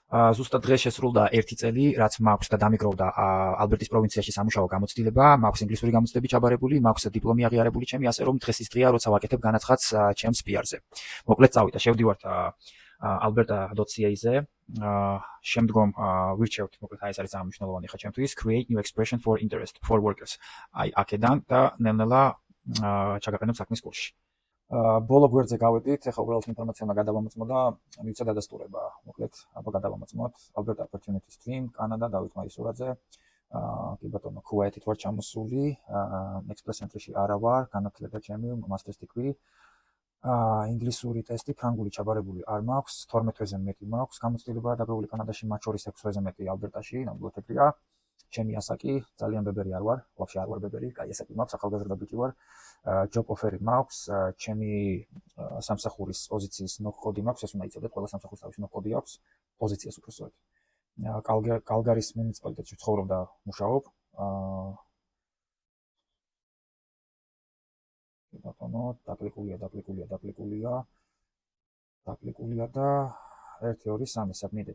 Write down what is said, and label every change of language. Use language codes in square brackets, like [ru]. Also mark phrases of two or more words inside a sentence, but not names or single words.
[ka] ზუსტად დღეს შესრულდა 1 წელი, რაც მაქვს და დამიგროვდა ალბერტის პროვინციაში სამუშაო გამოცდილება, მაქვს ინგლისური გამოცდები ჩაბარებული, მაქვს დიპლომი აღიარებული ჩემი, ასე რომ დღეს ის დღეა, როცა ვაკეთებ განაცხადს ჩემს PR-ზე. მოკლედ წავიდა, შევდივართ alberta.ca-ზე, შემდგომ ვირჩევთ, მოკლედ ეს არის ძალიან მნიშვნელოვანი ხა ჩემთვის, create new expression for interest for workers. აი აქედან და ნელ-ნელა ჩაგაყენებ საქმის კურსში. ბოლო გვერდზე გავედით, ეხლა უბრალოდ ინფორმაცია უნდა გადავამოწმო და მივცე დადასტურება. მოკლედ, აბა გადავამოწმოთ. Alberta Opportunity Stream, კანადა, დავით მაისურაძე. კი ბატონო, ქუაითით ვარ ჩამოსული, Express Entry-ში არა ვარ, განათლება ჩემი, [en] Master's Degree. [ka] ინგლისური ტესტი, ფრანგული ჩაბარებული არ მაქვს, 12-ზე მეტი მაქვს, გამოცდილება დაგროვილი კანადაში, მათ შორის 6-ზე მეტი ალბერტაში, ნამდვილად ეგრეა. ჩემი ასაკი, ძალიან ბებერი არ ვარ, ვაფშე არ ვარ ბებერი, კაი ასაკი მაქვს, ახალგაზრდა ბიჭი ვარ. [en] job offer- [ka] ი მაქვს, ჩემი სამსახურის პოზიციის ნოხოდი მაქვს, ეს უნდა იცოდეთ, ყველა სამსახურს თავისი ნოხოდი აქვს, პოზიციას უფრო სწორედ. კალგარის მუნიციპალიტეტში ვცხოვრობ და მუშაობ. ბატონო, დაკლიკულია და 1 2 3 submit-ed.